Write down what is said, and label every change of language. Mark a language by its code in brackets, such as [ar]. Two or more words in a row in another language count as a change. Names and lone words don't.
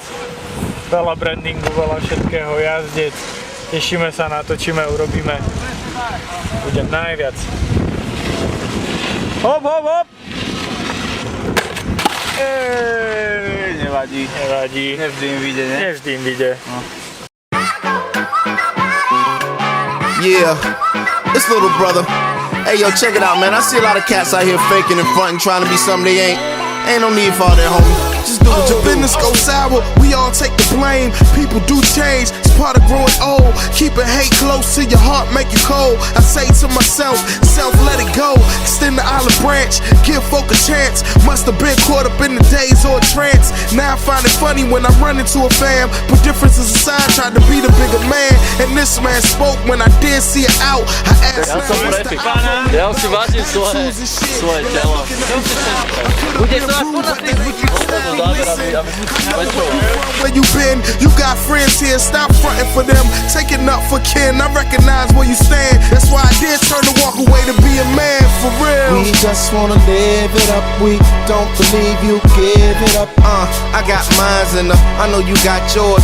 [sk] Veľa brandingu, veľa všetkého, jazdec. Tešíme sa, natočíme, urobíme. Bude najviac. Hop, hop, hop! Nevadí. Nevadí. Nevždy im vyjde, ne? Nevždy im vyjde. No. [en] Yeah, it's little brother. Hey yo, check it out, man. I see a lot of cats out here faking and fronting, trying to be something they ain't. Ain't no need for all that, homie. Just do what you do. Business go sour, we all take the blame. People do change, it's part of growing old. Keeping hate close to your heart, make you cold. I say to myself, let it go. Extend the olive branch, give folk a chance. Must have been caught up in the days or a trance. Now I find it funny when I run into a fam. Put differences aside, tried to be the bigger man. And this man spoke when I did see it out. I asked [sk] Ja som prefik. Ja si vážim svoje telo. Bude to až podľa tých ľudí, [en] where you been, you got friends here. Stop fronting for them, taking up for kin. I recognize where you stand. That's why I did turn to walk away to be a man for real. We just wanna live it up. We don't believe you give it up. I got mines and I know you got yours.